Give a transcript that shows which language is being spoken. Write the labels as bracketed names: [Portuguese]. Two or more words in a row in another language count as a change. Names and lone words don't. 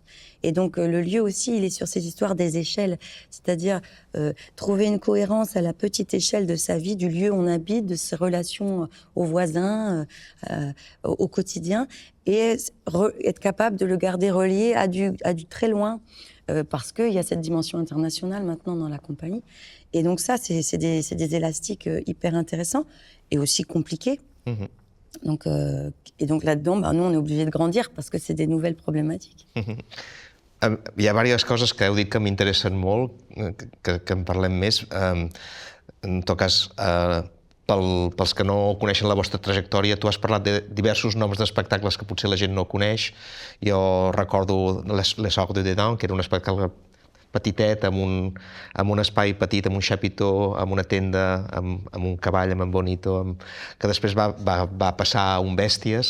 [French] Et donc, le lieu aussi, il est sur ces histoires des échelles. C'est-à-dire, trouver une cohérence à la petite échelle de sa vie, du lieu où on habite, de ses relations aux voisins, au quotidien, et être capable de le garder relié à du très loin, parce qu'il y a cette dimension internationale maintenant dans la compagnie. Et donc ça, c'est des élastiques hyper intéressants et aussi compliqués. Donc, et donc là-dedans, nous, on est obligé de grandir parce que c'est des nouvelles problématiques. [Catalan] Hi ha diverses coses que heu dit que m'interessen molt, que en parlem més. En tot cas, pels que no coneixen la vostra trajectòria, tu has parlat de diversos noms d'espectacles que potser la gent no coneix. Jo recordo Les Orgues de Dedans, que era un espectacle petitet, amb un espai petit, amb un chapiteau, amb una tenda, amb un cavall, amb en Bonito, que després va passar a un Bèsties.